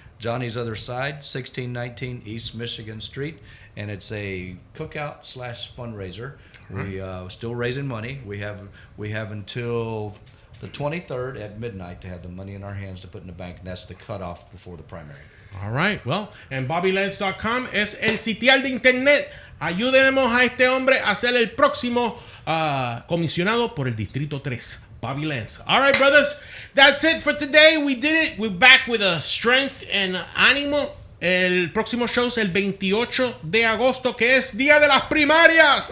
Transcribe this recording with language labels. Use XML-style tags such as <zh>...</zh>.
<en>Johnny's Other Side, 1619 East Michigan Street. And it's a cookout / fundraiser. We still raising money. We have until the 23rd at midnight to have the money in our hands to put in the bank. And that's the cutoff before the primary. All right, well, and BobbyLance.com</en> <es>es el sitial de internet. Ayudemos a este hombre a ser el próximo comisionado por el Distrito 3. Bobby Lance.</es> <en>All right, brothers, that's it for today. We did it. We're back with a strength and ánimo.</en> <es>El próximo show es el 28 de agosto, que es día de las primarias.</es>